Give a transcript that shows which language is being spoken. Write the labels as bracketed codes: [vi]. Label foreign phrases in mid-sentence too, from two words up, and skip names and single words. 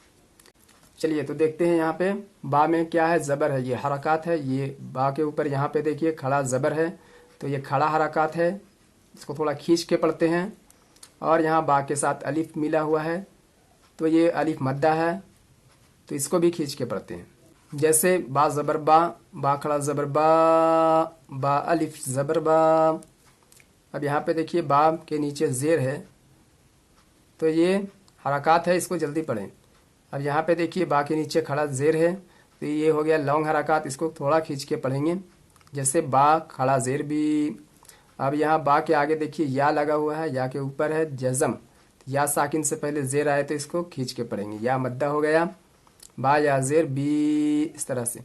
[ur] چلیے تو دیکھتے ہیں یہاں پہ با میں کیا ہے، زبر ہے، یہ حرکات ہے۔ یہ با کے اوپر یہاں پہ دیکھیے کھڑا زبر ہے، تو یہ کھڑا حرکات ہے، اس کو تھوڑا کھینچ کے پڑھتے ہیں۔ اور یہاں با کے ساتھ الف ملا ہوا ہے تو یہ الف مدہ ہے، تو اس کو بھی کھینچ کے پڑھتے ہیں۔ جیسے با زبر با، با کھڑا زبر با، با الف زبر با۔ اب یہاں پہ دیکھیے با کے نیچے زیر ہے تو یہ حرکات ہے، اس کو جلدی پڑھیں۔ اب یہاں پہ دیکھیے با کے نیچے کھڑا زیر ہے تو یہ ہو گیا لونگ حرکات، اس کو تھوڑا کھینچ کے پڑھیں گے، جیسے با کھڑا زیر بھی۔ اب یہاں با کے آگے دیکھیے یا لگا ہوا ہے، یا کے اوپر ہے جزم، یا ساکن سے پہلے زیر آئے تو اس کو کھینچ کے پڑھیں گے، یا مدہ ہو گیا، با یا زیر بی، اس طرح سے۔